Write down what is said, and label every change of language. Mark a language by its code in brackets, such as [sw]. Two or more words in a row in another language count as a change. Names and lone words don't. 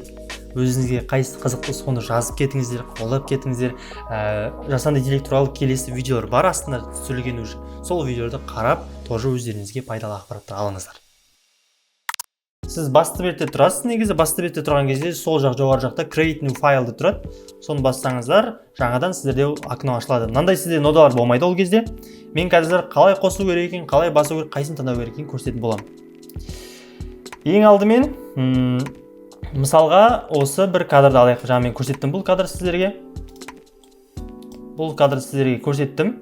[kk] Өзіңізге қайсы қызықты соны жазып кетіңіздер, қолдап кетіңіздер. Жасанды интеллект туралы келесі видеолар бар астында түсірілген уже. Сол видеоларды қарап, тоже өздеріңізге пайдалы ақпараттар алыңыздар. Сіз басты бетте тұрасыз, негізі басты бетте тұрған кезде сол жақ жоғары жақта [en] create new file [kk] тұрады. Соны бассаңыздар, жаңадан сіздерде окно ашылады. Мынандай сізде нодалар болмайды ол кезде. Мен қазір қалай қосу керек екен, қалай басу керек, қайсын таңдау керек екенін көрсететін боламын. Ең алдымен, мысалға осы бір кадрды алайық. Жаңа мен көрсеттім бұл кадр сіздерге. Бұл кадрды сіздерге көрсеттім.